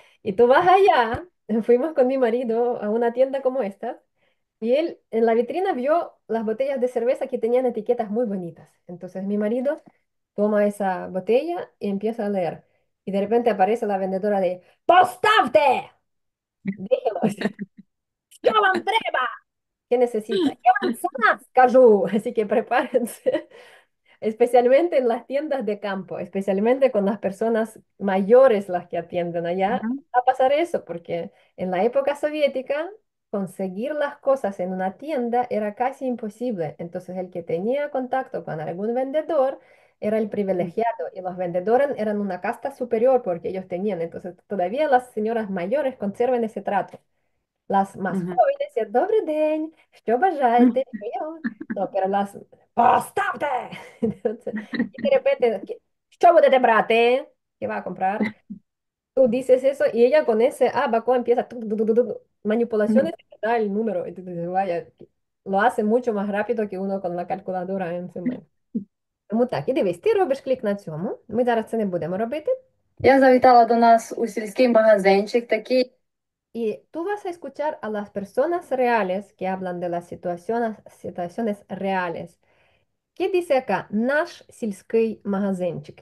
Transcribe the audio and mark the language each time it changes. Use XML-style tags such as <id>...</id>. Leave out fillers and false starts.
<es>Y tú vas allá, fuimos con mi marido a una tienda como esta. Y él en la vitrina vio las botellas de cerveza que tenían etiquetas muy bonitas. Entonces mi marido toma esa botella y empieza a leer. Y de repente aparece la vendedora de ¡Postavte! Déjelo.</es> <uk>¡Yo вам треба!</uk> <es>¿Qué necesita?</es> <uk>¡Yo вам сама скажу!</uk> <es>Así que prepárense. Especialmente en las tiendas de campo, especialmente con las personas mayores las que atienden allá, Ujú, va a pasar eso, porque en la época soviética conseguir las cosas en una tienda era casi imposible. Entonces el que tenía contacto con algún vendedor era el privilegiado y los vendedores eran una casta superior porque ellos tenían. Entonces todavía las señoras mayores conservan ese trato. Las más ujú, jóvenes decían,</es> <uk>«Добрий день, що бажаєте?»</uk> <es>Y yo, no, pero las, «Поставте!» Entonces, y de repente,</es> <uk>«Що будете брати?»</uk> <es>¿Qué va a comprar? Tú dices eso y ella con ese abaco empieza manipulaciones y te da el número. Y tú dices, vaya, lo hace mucho más rápido que uno con la calculadora en su mano.</es> <uk>Тому так, і дивись, ти робиш клік на цьому. Ми зараз це не будемо робити. Я завітала до нас у сільський магазинчик такий.</uk> <es>Y tú vas a escuchar a las personas reales que hablan de las situaciones reales. ¿Qué dice acá?</es> <uk>Наш сільський магазинчик.</uk>